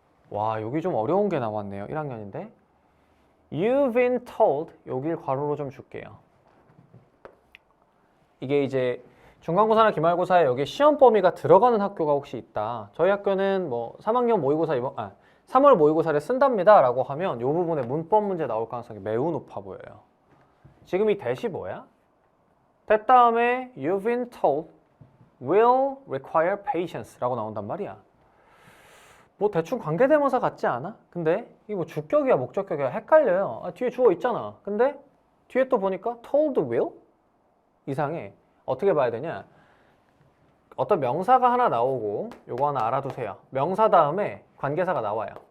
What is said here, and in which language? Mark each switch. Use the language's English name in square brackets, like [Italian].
[Korean] 와, 여기 좀 어려운 게 나왔네요. 1학년인데 [English] You've been told, [Korean] 여길 괄호로 좀 줄게요. 이게 이제 중간고사나 기말고사에 여기 시험 범위가 들어가는 학교가 혹시 있다. 저희 학교는 뭐 3학년 모의고사 3월 모의고사를 쓴답니다 라고 하면 이 부분에 문법 문제 나올 가능성이 매우 높아 보여요. 지금 이 대시 뭐야? [English] that [Korean] 다음에 [English] you've been told will require patience [Korean] 라고 나온단 말이야. 뭐 대충 관계대명사 같지 않아? 근데 이거 뭐 주격이야 목적격이야 헷갈려요. 뒤에 주어 있잖아. 근데 뒤에 또 보니까 told will? 이상해. 어떻게 봐야 되냐? 어떤 명사가 하나 나오고 요거 하나 알아두세요. 명사 다음에 관계사가 나와요.